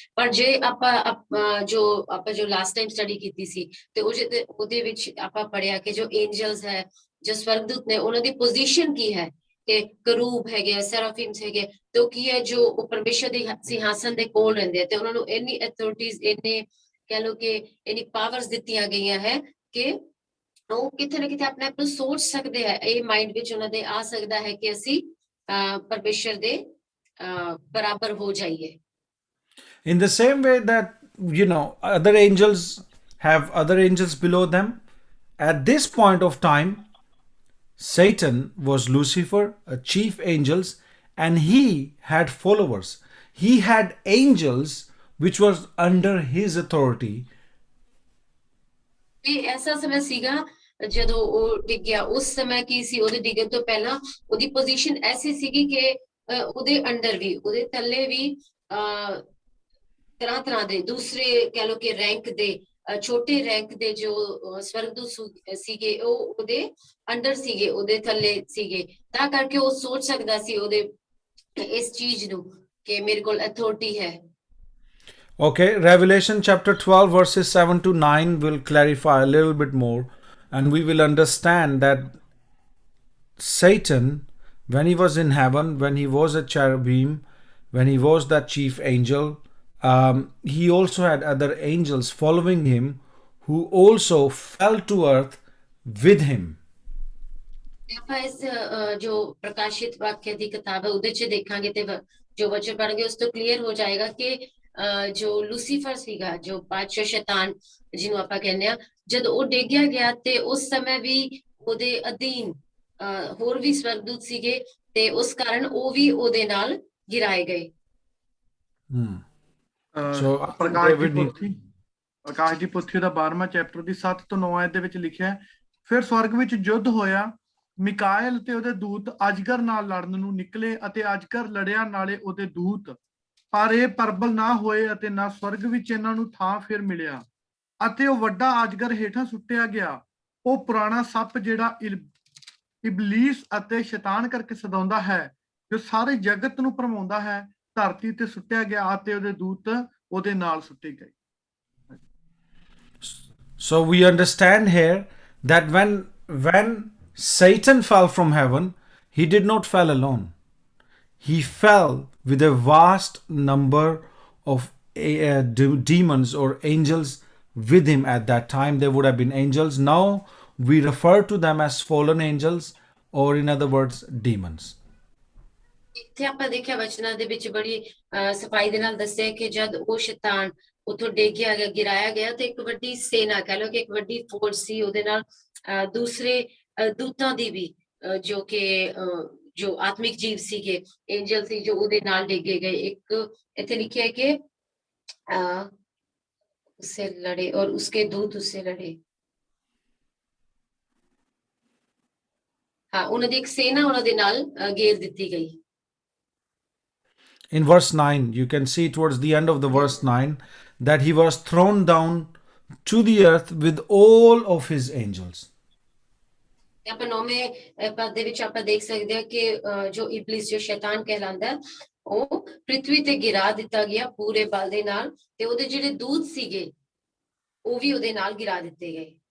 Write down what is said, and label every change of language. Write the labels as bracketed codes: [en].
[pa] ਪਰ ਜੇ ਆਪਾਂ ਜੋ ਲਾਸਟ ਟਾਈਮ ਸਟੱਡੀ ਕੀਤੀ ਸੀ ਤੇ ਉਹਦੇ ਵਿੱਚ ਆਪਾਂ ਪੜਿਆ ਕਿ ਜੋ ਐਂਜਲਸ ਹੈ, ਜੋ ਸਵਰਗਦੂਤ ਨੇ, ਉਹਨਾਂ ਦੀ ਪੋਜੀਸ਼ਨ ਕੀ ਹੈ, ਕਿ ਕਰੂਬ ਹੈਗੇ, ਸੈਰਾਫਿਮਸ ਹੈਗੇ, ਤੇ ਉਹ ਕੀ ਹੈ, ਜੋ ਉਹ ਪਰਮੇਸ਼ਰ ਦੇ ਸਿੰਹਾਸਨ ਦੇ ਕੋਲ ਰਹਿੰਦੇ ਆ ਤੇ ਉਹਨਾਂ ਨੂੰ ਇੰਨੀ ਅਥਾਰਟੀਜ਼, ਇੰਨੇ ਕਹਿ ਲਓ ਕਿ ਇੰਨੀ ਪਾਵਰਸ ਦਿੱਤੀਆਂ ਗਈਆਂ ਹੈ ਕਿ ਉਹ ਕਿਤੇ ਨਾ ਕਿਤੇ ਆਪਣੇ ਆਪ ਨੂੰ ਸੋਚ ਸਕਦੇ ਹੈ, ਇਹ ਮਾਈਂਡ ਵਿੱਚ ਉਹਨਾਂ ਦੇ ਆ ਸਕਦਾ ਹੈ ਕਿ ਅਸੀਂ ਪਰਮੇਸ਼ਰ ਦੇ ਬਰਾਬਰ ਹੋ ਜਾਈਏ. [en] In the same way that other angels have other angels below them, at this point of time Satan was Lucifer, a chief angel, and he had followers. He had angels which was under his authority. [pa] ਇਹ ਐਸਾ ਸਮੇਂ ਸੀਗਾ ਜਦੋਂ ਉਹ ਡਿੱਗਿਆ. ਉਸ ਸਮੇਂ ਕੀ ਸੀ, ਉਹਦੇ ਡਿੱਗਣ ਤੋਂ ਪਹਿਲਾਂ ਉਹਦੀ ਪੋਜੀਸ਼ਨ ਐਸੀ ਸੀਗੀ ਕਿ ਉਹਦੇ ਅੰਡਰ ਵੀ, ਉਹਦੇ ਥੱਲੇ ਵੀ ਤਰ੍ਹਾਂ ਤਰ੍ਹਾਂ ਦੇ ਦੂਸਰੇ ਕਹਿ ਲਓ ਕਿ ਰੈਂਕ ਦੇ, ਛੋਟੇ ਰੈਂਕ ਦੇ ਜੋ ਸਵਰਗਦੂਤ ਸੀਗੇ, ਉਹ ਉਹਦੇ ਅੰਡਰ ਸੀਗੇ, ਉਹਦੇ ਥੱਲੇ ਸੀਗੇ. ਤਾਂ ਕਰਕੇ ਉਹ ਸੋਚ ਸਕਦਾ ਸੀ ਉਹਦੇ ਇਸ ਚੀਜ਼ ਨੂੰ ਕਿ ਮੇਰੇ ਕੋਲ ਅਥਾਰਟੀ ਹੈ. [en] Okay, Revelation chapter 12 verses 7 to 9 will clarify a little bit more, and we will understand that Satan, when he was in heaven, when he was a cherubim, when he was that chief angel, he also had other angels following him who also fell to earth with him. [pa] ਆਪਾਂ ਇਸ ਜੋ ਪ੍ਰਕਾਸ਼ਿਤ ਵਾਕਿਆ ਦੀ ਕਿਤਾਬ ਹੈ ਉਹਦੇ 'ਚ ਦੇਖਾਂਗੇ ਤੇ ਜੋ ਵਚਨ ਪੜ੍ਹਾਂਗੇ ਉਸ ਤੋਂ ਕਲੀਅਰ ਹੋ ਜਾਏਗਾ ਕਿ ਜੋ ਲੂਸੀਫਰ ਸੀਗਾ, ਜੋ ਬਾਦਸ਼ਾਹ ਸ਼ੈਤਾਨ ਜਿਹਨੂੰ ਆਪਾਂ ਕਹਿੰਦੇ ਆ, ਜਦ ਉਹ ਡਿੱਗਿਆ ਗਿਆ ਤੇ ਉਸ ਸਮੇਂ ਵੀ ਉਹਦੇ ਅਧੀਨ ਹੋਰ ਵੀ ਸਵਰਗਦੂਤ ਸੀਗੇ ਤੇ ਉਸ ਕਾਰਨ ਉਹ ਵੀ ਉਹਦੇ ਨਾਲ ਗਿਰਾਏ ਗਏ। [en] So [pa] ਪ੍ਰਕਾਸ਼ ਦੀ ਪੋਥੀ ਦਾ 12ਵਾਂ ਚੈਪਟਰ ਦੀ 7 ਤੋਂ 9 ਆਇਤ ਦੇ ਵਿੱਚ ਲਿਖਿਆ, ਫਿਰ ਸਵਰਗ ਵਿੱਚ ਯੁੱਧ ਹੋਇਆ, ਮਿਕਾਇਲ ਤੇ ਉਹਦੇ ਦੂਤ ਅਜਗਰ ਨਾਲ ਲੜਨ ਨੂੰ ਨਿਕਲੇ ਅਤੇ ਅਜਗਰ ਲੜਿਆ ਨਾਲੇ ਉਹਦੇ ਦੂਤ, ਪਰ ਇਹ ਪ੍ਰਬਲ ਨਾ ਹੋਏ ਅਤੇ ਨਾ ਸਵਰਗ ਵਿੱਚ ਇਹਨਾਂ ਨੂੰ ਥਾਂ ਫਿਰ ਮਿਲਿਆ ਅਤੇ ਉਹ ਵੱਡਾ ਅਜਗਰ ਹੇਠਾਂ ਸੁੱਟਿਆ ਗਿਆ। ਉਹ ਪੁਰਾਣਾ ਸੱਪ ਜਿਹੜਾ ਇਬਲੀਸ ਅਤੇ ਸ਼ੈਤਾਨ ਕਰਕੇ ਸਦਾਉਂਦਾ ਹੈ, ਜੋ ਸਾਰੇ ਜਗਤ ਨੂੰ ਭਰਮਾਉਂਦਾ ਹੈ, ਧਰਤੀ ਤੇ ਸੁੱਟਿਆ ਗਿਆ ਅਤੇ ਉਹਦੇ ਦੂਤ ਉਹਦੇ ਨਾਲ ਸੁੱਟੇ ਗਏ। [en] So we understand here that when Satan fell from heaven, he did not fall alone. He fell with a vast number of demons or angels with him. At that time there would have been angels. Now we refer to them as fallen angels, or in other words demons. [pa] ਇੱਥੇ ਆਪਾਂ ਦੇਖਿਆ ਵਚਨਾਂ ਦੇ ਵਿੱਚ ਬੜੀ ਸਫਾਈ ਦੇ ਨਾਲ ਦੱਸਿਆ ਕਿ ਜਦ ਉਹ ਸ਼ੈਤਾਨ ਉੱਥੋਂ ਡੇਗਿਆ ਗਿਆ, ਗਿਰਾਇਆ ਗਿਆ, ਤੇ ਇੱਕ ਵੱਡੀ ਸੇਨਾ, ਕਹਿ ਲਓ ਕਿ ਇੱਕ ਵੱਡੀ ਫੌਜ ਸੀ ਉਹਦੇ ਨਾਲ, ਦੂਸਰੇ ਦੂਤਾਂ ਦੀ ਵੀ ਜੋ ਕਿ ਜੋ ਆਤਮਿਕ ਜੀਵ ਸੀਗੇ, ਐਂਜਲ ਸੀ, ਜੋ ਉਹਦੇ ਨਾਲ ਡੇਗੇ ਗਏ। ਇੱਕ ਇੱਥੇ ਲਿਖਿਆ ਹੈ ਕਿ [hi] ਉਸਸੇ ਲੜੇ ਔਰ ਉਸਕੇ ਦੂਤ ਉਸਸੇ ਲੜੇ। [pa] ਹਾਂ, ਉਹਨਾਂ ਦੀ ਇੱਕ ਸੇਨਾ ਉਹਨਾਂ ਦੇ ਨਾਲ ਘੇਰ ਦਿੱਤੀ ਗਈ। [en] In verse 9, you can see towards the end of the verse 9 that he was thrown down to the earth with all of his angels. [pa] ਆਪਾਂ 9ਵੇਂ ਪਦ ਦੇ ਵਿੱਚ ਆਪਾਂ ਦੇਖ ਸਕਦੇ ਹਾਂ ਕਿ ਜੋ ਇਬਲਿਸ, ਜੋ ਸ਼ੈਤਾਨ ਕਹਿਲਾਂਦਾ, ਉਹ ਪ੍ਰਿਥਵੀ ਤੇ ਗਿਰਾ ਦਿੱਤਾ ਗਿਆ ਪੂਰੇ ਬਲ ਦੇ ਨਾਲ, ਤੇ ਉਹਦੇ ਜਿਹੜੇ ਦੂਤ ਸੀਗੇ ਉਹ ਵੀ ਉਹਦੇ ਨਾਲ ਗਿਰਾ ਦਿੱਤੇ ਗਏ।